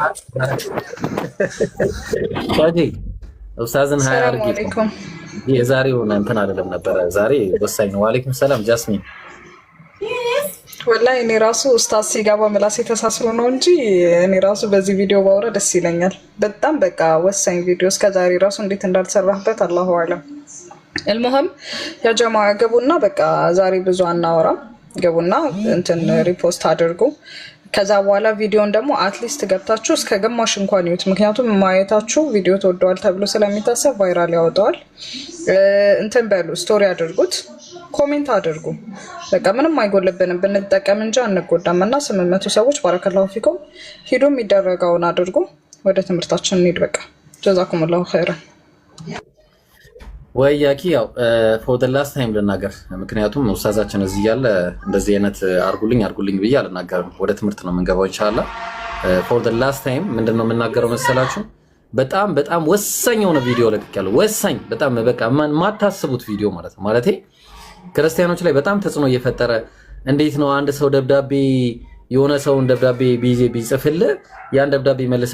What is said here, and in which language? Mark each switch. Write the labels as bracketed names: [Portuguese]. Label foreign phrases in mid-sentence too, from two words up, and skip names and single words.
[Amharic] ታጂ ኡስታዝን ሃይ አርጊ የዛሬው እንትን አይደለም ነበር ዛሬ ወሳኝ ነው [Arabic] وعليكم السلام [Amharic] ጃስሚን ወላሂ እኔ ራሱ ኡስታዝ ሲገባ ምላስ ተሳስሮ ነው እንጂ እኔ ራሱ በዚህ ቪዲዮ ባወራ ደስ ይለኛል በጣም በቃ ወሳኝ ቪዲዮ እስከዛሬ ራሱ እንዴት እንዳልሰራህበት [Arabic] الله أعلم المهم يا جماعه [Amharic] ገቡና በቃ ዛሬ ብዙ አናወራም ገቡና እንትን ሪፖስት አድርጉ ከዛ በኋላ ቪዲዮን ደግሞ [English] at least [Amharic] ገብታችሁ እስከ ግማሽ እንኳን ይዩት ምክንያቱም ማየታችሁ ቪዲዮ ተወደዋል ተብሎ ስለሚታሰብ ቫይራል ያወጣዋል እንትን በሉ ስቶሪ አድርጉት ኮሜንት አድርጉ በቃ ምንም አይጎልብንም ብንጠቀም እንጂ አንጎዳምና 800 ሰዎች [Arabic] بارك الله فيكم [Amharic] ሂዱ የሚደረጋውን አድርጉ ወደ ትምህርታችን እንሂድ በቃ [Arabic] جزاكم الله خيرا [Amharic] ወያኪ ያው [English] for the last time [Amharic] ልናገር ምክንያቱም ኡስታዛችን እዚህ ያለ እንደዚህ አይነት አርጉልኝ ብዬ አልናገርም ወደ ትምህርት ነው የምንገባው [Arabic] إن شاء الله [English] for the last time [Amharic] ምንድነው የምናገረው መሰላችሁ በጣም ወሳኝ የሆነ ቪዲዮ ለቅቄያለሁ ወሳኝ በጣም በቃ ማታስቡት ቪዲዮ ማለት ነው ማለቴ ክርስቲያኖች ላይ በጣም ተጽዕኖ እየፈጠረ እንዴት ነው አንድ ሰው ደብዳቤ የሆነ ሰውን ደብዳቤ ቢጽፍል ያን ደብዳቤ መልሰህ